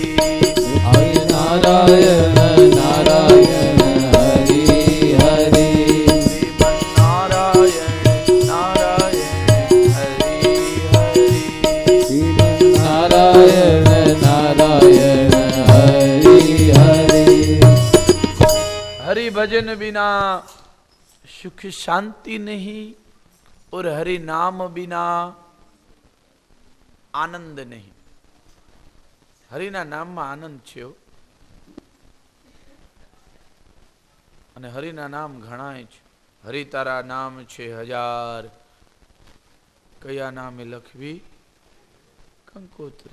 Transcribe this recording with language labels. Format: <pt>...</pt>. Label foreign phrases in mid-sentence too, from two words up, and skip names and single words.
<gu>હરિ નારાયણ નારાયણ હરિ હરિ નારાયણ નારાયણ હરિ હરિ નારાયણ નારાયણ હરિ હરિ</gu> <hi>हरि भजन बिना सुख शांति नहीं और हरि नाम बिना आनंद नहीं.</hi> <gu>હરિના નામમાં આનંદ છે અને હરિના નામ ઘણાય છે. હરિ તારા નામ છે હજાર, કયા નામે લખવી કંકોત્રી.</gu>